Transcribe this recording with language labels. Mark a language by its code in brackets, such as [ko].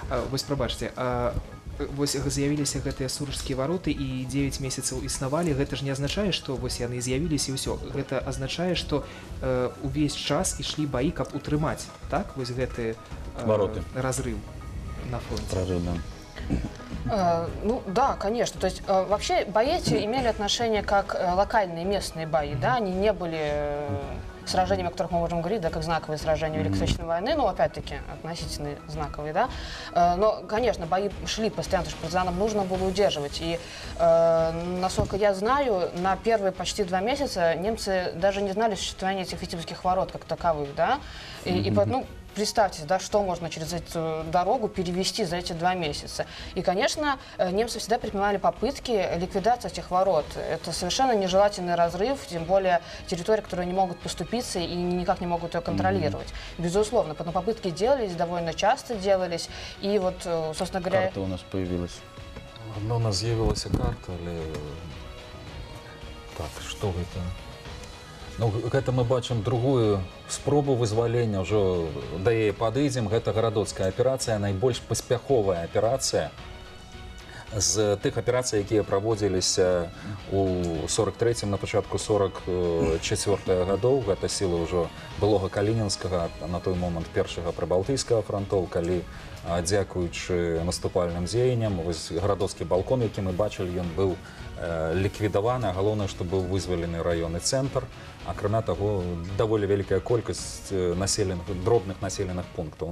[be] Вось прабачце, вось з'явіліся гэтыя сурожскія вароты і 9 месяцаў існавалі, гэта ж не азначае, што вось яны з'явіліся і ўсё. Гэта азначае, што увесь час ішлі баі, каб утрымаць, так, вось гэты [ru] разрыв на фронте. Прорыв, да. Ну да, конечно. То есть вообще бои эти имели отношение как локальные местные бои, да, они не были сражениями, о которых мы можем говорить, да, как знаковые сражения Великой Отечественной войны, ну, опять-таки, относительно знаковые, да. Но, конечно, бои шли постоянно, потому что партизанам нужно было удерживать. И, насколько я знаю, на первые почти 2 месяца немцы даже не знали существования этих Витебских ворот как таковых, да. И ну, представьте, да, что можно через эту дорогу перевести за эти 2 месяца. И, конечно, немцы всегда предпринимали попытки ликвидации этих ворот. Это совершенно нежелательный разрыв, тем более территории, которые не могут поступиться и никак не могут ее контролировать. Безусловно, потом попытки делались, довольно часто делались. И вот, собственно говоря... Карта у нас появилась. [be] Ну, у нас з'явилась карта, але... [ru] Так, что это? [be] Ну, гэта мы бачым другую спробу вызвалення, ўжо да яе падыдзем. Гэта гарадоцкая аперацыя, найбольш паспяховая аперацыя. з тых аперацый, якія праводзіліся у 43-м, на пачатку 44-га гадоў, гэта сілы ўжо былога Калінінскага, на той момант першага прыбалтыйскага франтоў, калі дзякуючы наступальным дзеянням, вось гарадоцкі балкон, які мы бачылі, ён быў ліквідаваны, а галоўнае, што быў вызвалены раённы цэнтр, акрамя таго, даволі вялікая колькасць дробных населеных пунктаў.